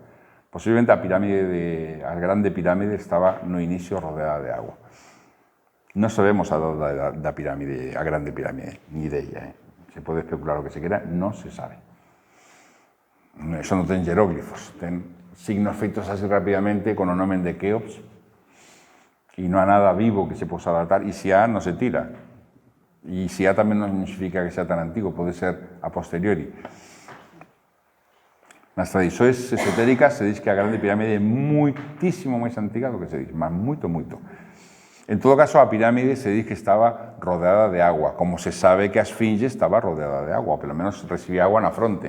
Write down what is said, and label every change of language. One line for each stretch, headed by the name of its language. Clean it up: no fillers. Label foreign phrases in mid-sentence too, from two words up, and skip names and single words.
Galician: Posiblemente a grande pirámide estaba no inicio rodeada de agua. Non sabemos a da pirámide, a grande pirámide, ni della. Se pode especular o que se quera, non se sabe. Eso non ten jeróglifos, ten signos feitos así rapidamente con o nome de Keops, y no há nada vivo que se possa datar, e se há, non se tira. E se há tamén non significa que sea tan antigo, pode ser a posteriori. Nas tradições esotéricas se diz que a Grande Pirámide é muitísimo máis antiga do que se diz, mas moito, moito. En todo caso, a pirámide se diz que estaba rodeada de agua, como se sabe que a esfinge estaba rodeada de agua, ou pelo menos recibía agua na fronte.